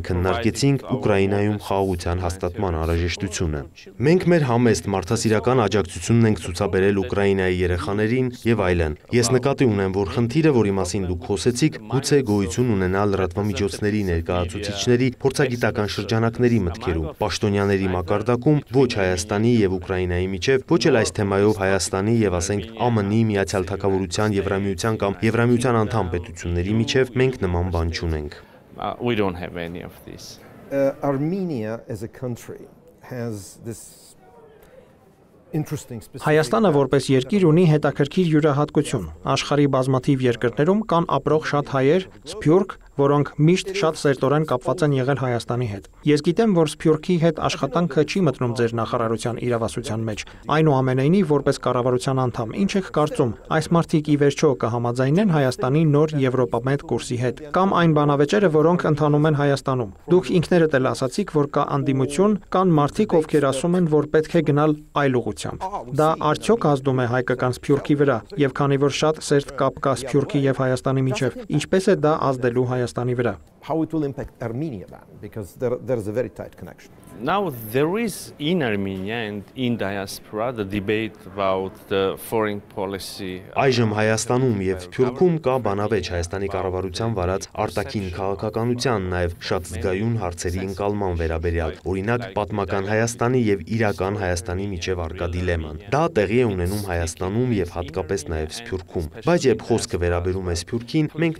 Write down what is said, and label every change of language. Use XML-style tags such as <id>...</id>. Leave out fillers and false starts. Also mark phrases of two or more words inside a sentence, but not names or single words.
<hy>քննարկեցինք Ուկրաինայում խաղաղության հաստատման անհրաժեշտությունը։ Մենք մեր համեստ մարդասիրական աջակցությունն ենք ցուցաբերել Ուկրաինայի երեխաներին եւ այլն։ Ես նկատի ունեմ, որ խնդիրը, որի մասին դուք խոսեցիք, գուցե գոյություն ունենա լրատվամիջոցների ներկայացուցիչների փորձագիտական շրջանակների մտքերում, պաշտոնյաների մակարդակում, ոչ Հայաստանի եւ Ուկրաինայի միջև, ոչ էլ այս թեմայով Հայաստանի եւ ասենք ԱՄՆ-ի, Միացյալ Թագավորության, Եվրամիության կամ Եվրամիության անդամ պետությունների միջև մենք նման բան չունենք։</hy> <en>We don't have any of this. Armenia as a country has this</en> <hy>Հայաստանը որպես երկիր ունի հետաքրքիր յուրահատկություն։ Աշխարհի բազմաթիվ երկրներում կան ապրող շատ հայեր, սփյուռք, որոնք միշտ շատ սերտորեն կապված են եղել Հայաստանի հետ։ Ես գիտեմ, որ սփյուռքի հետ աշխատանքը չի մտնում ձեր նախարարության իրավասության մեջ։ Այնուամենայնիվ, որպես կառավարության անդամ, ինչ եք կարծում, այս մարդիկ ի վերջո կհամաձայնեն Հայաստանի նոր Եվրոպամետ կուրսի հետ, կամ այն բանավեճերը, որոնք ընթանում են Հայաստանում։ Դուք ինքներդ էլ ասացիք, որ կա անդիմություն, կան մարդիկ, ովքեր ասում են, որ պետք է գնալ այլ ուղղությամբ։ Դա արդյոք ազդում է հայկական սփյուռքի վրա, եւ քանի որ շատ սերտ կապ կա սփյուռքի եւ Հայաստանի միջեւ, ինչպես է դա ազդելու Հայաստանի վրա։</hy> <en>How it will impact Armenia then, because there is a very tight connection. Now there is in Armenia and in diaspora the debate about the foreign policy.</en> <hy>Այժմ Հայաստանում եւ Սփյուռքում կա բանավեճ Հայաստանի կառավարության վարած արտաքին քաղաքականության, նաեւ շատ զգայուն հարցերի ընկալման վերաբերյալ, օրինակ պատմական Հայաստանի եւ իրական Հայաստանի միջև առկա դիլեման։ Դա տեղի է ունենում Հայաստանում եւ հատկապես նաեւ Սփյուռքում։ Բայց երբ խոսքը վերաբերում է Սփյուռքին, մենք</hy>